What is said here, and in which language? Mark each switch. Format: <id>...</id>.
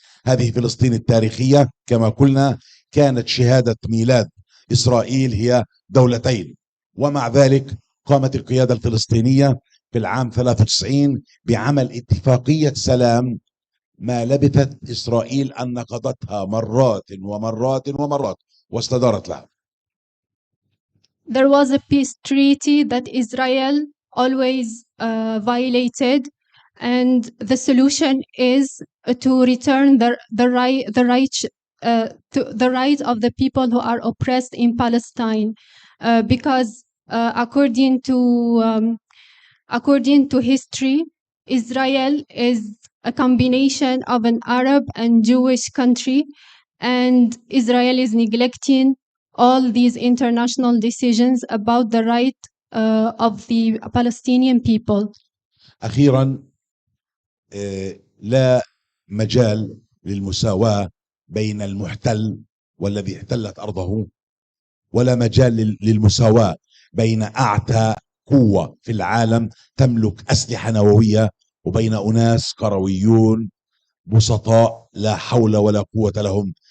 <ar>هذه فلسطين التاريخية كما قلنا كانت شهادة ميلاد إسرائيل هي دولتين، ومع ذلك قامت القيادة الفلسطينية في العام 93 بعمل اتفاقية سلام ما لبثت إسرائيل أن نقضتها مرات ومرات ومرات واستدارت لها.</ar> <en>There was a peace treaty that Israel always violated, and the solution is to return the right of the people who are oppressed in Palestine, because according to history, Israel is a combination of an Arab and Jewish country, and Israel is neglecting all these international decisions about the right of the Palestinian people.</en> <ar>أخيرا لا مجال للمساواة بين المحتل والذي احتلت أرضه، ولا مجال للمساواة بين أعتى قوة في العالم تملك أسلحة نووية وبين أناس كرويون بسطاء لا حول ولا قوة لهم.</ar>